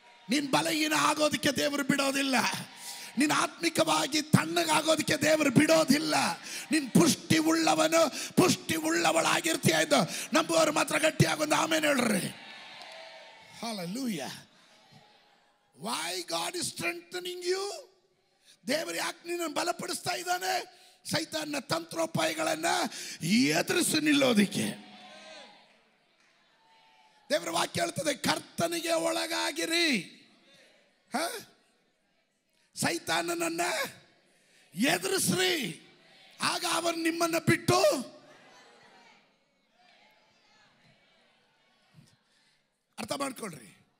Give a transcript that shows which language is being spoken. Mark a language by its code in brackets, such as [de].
[kn] ನೀನು ಬಲಹೀನ ಆಗೋದಕ್ಕೆ ದೇವರು ಬಿಡೋದಿಲ್ಲ. ನೀನು ಆತ್ಮಿಕವಾಗಿ ತಣ್ಣಗಾಗೋದಕ್ಕೆ ದೇವರು ಬಿಡೋದಿಲ್ಲ. ನೀನು ಪುಷ್ಟಿ ಉಳ್ಳವನು, ಪುಷ್ಟಿ ಉಳ್ಳವಳಾಗಿರ್ತೀಯ ಎಂದು ನಂಬುವವರು ಮಾತ್ರ ಗಟ್ಟಿಯಾಗೊಂದು ಆಮೇಲೆ ಹೇಳ್ರಿ. [en] Hallelujah. Why God is strengthening you? [kn] ದೇವರು ಯಾಕೆ ನಿನ್ನನ್ನು ಬಲಪಡಿಸ್ತಾ ಇದ್ದಾನೆ? ಸೈತಾನನ ತಂತ್ರೋಪಾಯಗಳನ್ನು ಎದುರಿಸಿ ನಿಲ್ಲೋದಿಕ್ಕೆ. ದೇವರ ವಾಕ್ಯ ಹೇಳ್ತದೆ, ಕರ್ತನಿಗೆ ಒಳಗಾಗಿರಿ. ಸೈತಾನನನ್ನ ಎದುರಿಸ್ರಿ. ಆಗ ಅವನು ನಿಮ್ಮನ್ನು ಬಿಟ್ಟು ಅರ್ಥ ಮಾಡ್ಕೊಳ್ರಿ.